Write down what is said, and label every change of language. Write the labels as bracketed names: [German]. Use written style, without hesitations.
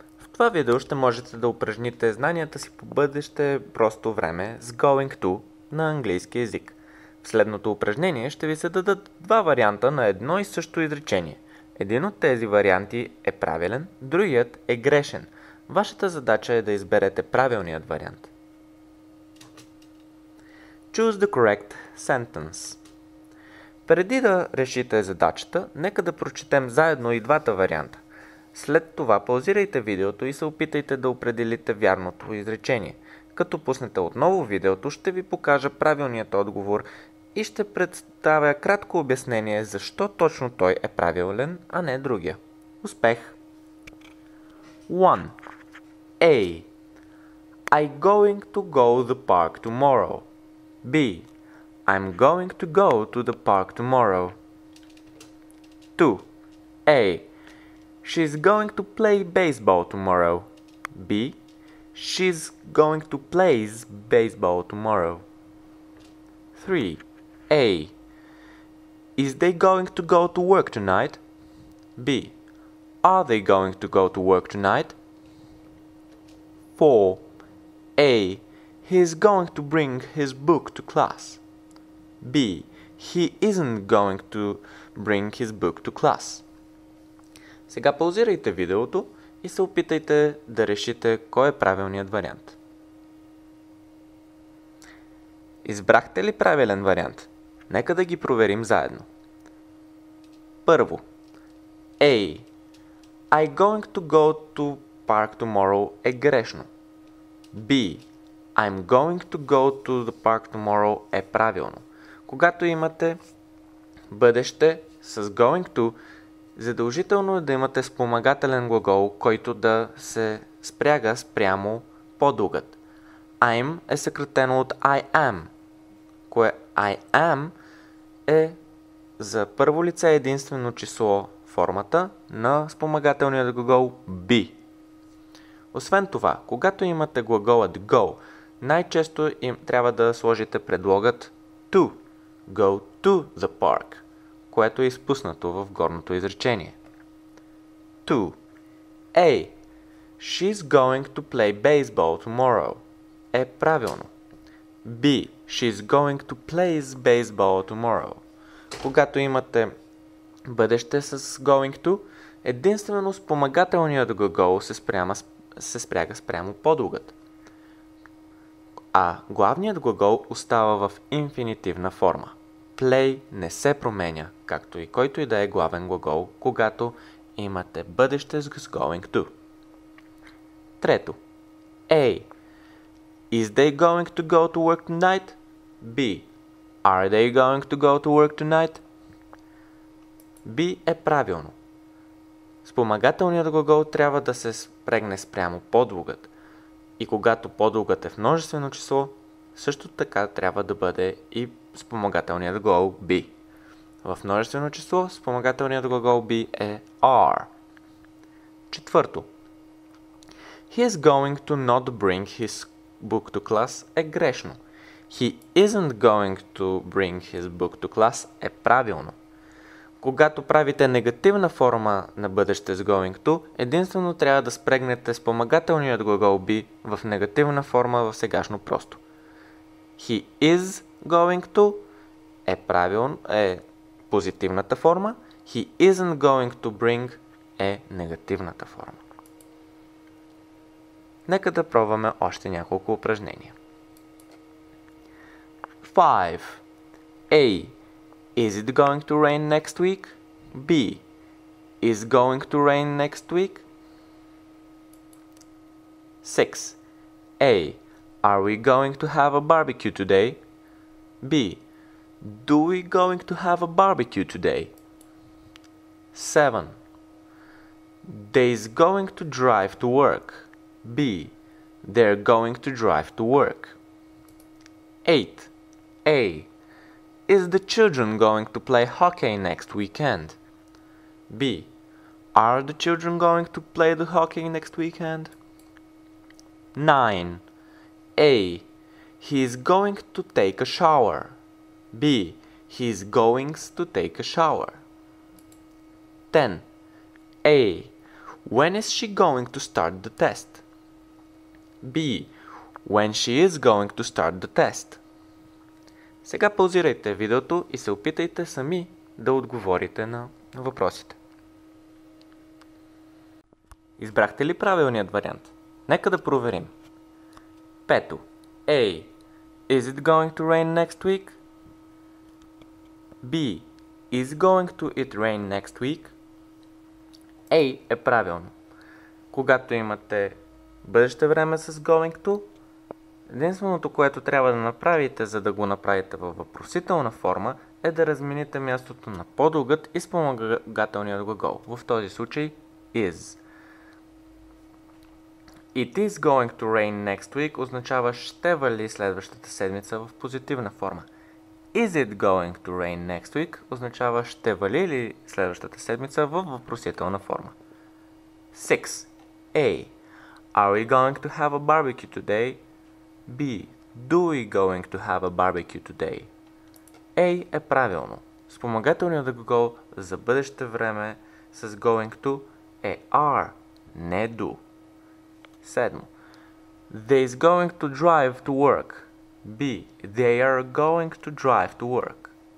[Bulgarian] В това видео ще можете да упражните знанията си по бъдеще просто време с going to на английски език. В следното упражнение ще ви се дадат два варианта на едно и също изречение. Един от тези варианти е правилен, другият е грешен. Вашата задача е да изберете правилният вариант. [English] Choose the correct sentence. [Bulgarian] Преди да решите задачата, нека да прочетем заедно и двата варианта. След това паузирайте видеото и се опитайте да определите вярното изречение. Като пуснете отново видеото, ще ви покажа правилният отговор и ще представя кратко обяснение защо точно той е правилен, а не другия. Успех! 1. A. [English] I'm going to go to the park tomorrow. B. I'm going to go to the park tomorrow. 2. A. She's going to play baseball tomorrow. B. She's going to play baseball tomorrow. 3. A. Is they going to go to work tonight? B. Are they going to go to work tonight? 4. A. He's going to bring his book to class. B. He isn't going to bring his book to class. [Bulgarian] Сега паузирайте видеото и се опитайте да решите кой е правилният вариант. Избрахте ли правилен вариант? Нека да ги проверим заедно. Първо. A. [English] I'm going to go to park tomorrow [Bulgarian] е грешно. [English] B. I'm going to go to the park tomorrow [Bulgarian] е правилно. Когато имате бъдеще с going to, задължително е да имате спомагателен глагол, който да се спряга спрямо подлогът. I'm е съкратено от I am, кое I am е за първо лице единствено число формата на спомагателният глагол be. Освен това, когато имате глаголът go, най-често им трябва да сложите предлогът to, [English] go to the park, [Bulgarian] което е изпуснато в горното изречение. 2. A. [English] She's going to play baseball tomorrow [Bulgarian] е правилно. [English] B. She's going to play baseball tomorrow. [Bulgarian] Когато имате бъдеще с going to, единствено спомагателният глагол се спряга спрямо подлогът. А главният глагол остава в инфинитивна форма. Play не се променя, както и който и да е главен глагол, когато имате бъдеще с going to. Трето. A. [English] Is they going to go to work tonight? B. Are they going to go to work tonight? [Bulgarian] B е правилно. Спомагателният глагол трябва да се спрегне спрямо подлогът. И когато подлогът е в множествено число, също така трябва да бъде и спомагателният глагол be. В множествено число спомагателният глагол be е are. Четвърто. [English] He is going to not bring his book to class [Bulgarian] е грешно. [English] He isn't going to bring his book to class [Bulgarian] е правилно. Когато правите негативна форма на бъдеще с going to, единствено трябва да спрегнете спомагателният глагол be в негативна форма в сегашно просто. [English] He is going to [Bulgarian] е позитивната форма. [English] He isn't going to bring [Bulgarian] е негативната форма. Нека да пробваме още няколко упражнения. 5. A. [English] Is it going to rain next week? B. Is going to rain next week? 6. A. Are we going to have a barbecue today? B. Do we going to have a barbecue today? 7. They's going to drive to work. B. They're going to drive to work. 8. A. Is the children going to play hockey next weekend? B. Are the children going to play the hockey next weekend? 9. A. He is going to take a shower. B. He is going to take a shower. 10. A. When is she going to start the test? B. When she is going to start the test. [Bulgarian] Сега паузирайте видеото и се опитайте сами да отговорите на въпросите. Избрахте ли правилният вариант? Нека да проверим. Пето. A. [English] Is it going to rain next week? B. Is going to it rain next week? [Bulgarian] A е правилно. Когато имате бъдеще време с going to, единственото, което трябва да направите, за да го направите във въпросителна форма, е да размените мястото на по-дългът и спомагателният глагол. В този случай is. [English] It is going to rain next week [Bulgarian] означава ще вали следващата седмица в позитивна форма. [English] Is it going to rain next week [Bulgarian] означава ще вали ли следващата седмица в въпросителна форма. 6. A. [English] Are we going to have a barbecue today? B. Do we going to have a barbecue today? [Bulgarian] A е правилно. Спомагателният глагол за бъдеще време с going to е are, не do. 7. [English] They is going to drive to work. B. They are going to drive to work.